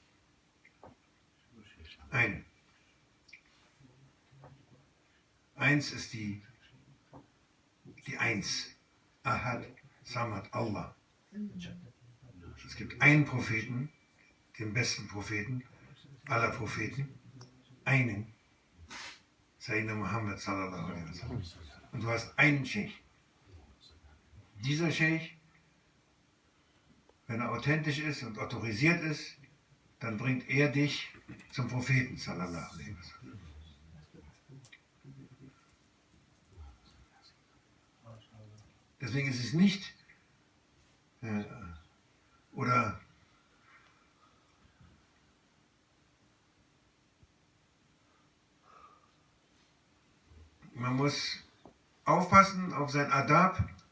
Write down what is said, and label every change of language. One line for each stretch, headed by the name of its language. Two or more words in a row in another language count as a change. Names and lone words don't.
German: Einen. Eins ist die Eins.
Arabic: أحد صمد,
German: Allah. Es gibt einen Propheten, den besten Propheten aller Propheten, einen,
Arabic: سيدنا محمد صلى الله عليه وسلم.
German: Und du hast einen Sheikh. Dieser Sheikh, wenn er authentisch ist und autorisiert ist, dann bringt er dich zum Propheten
Arabic: صلى الله عليه وسلم.
German: Deswegen ist es nicht oder man muss aufpassen auf sein Adab.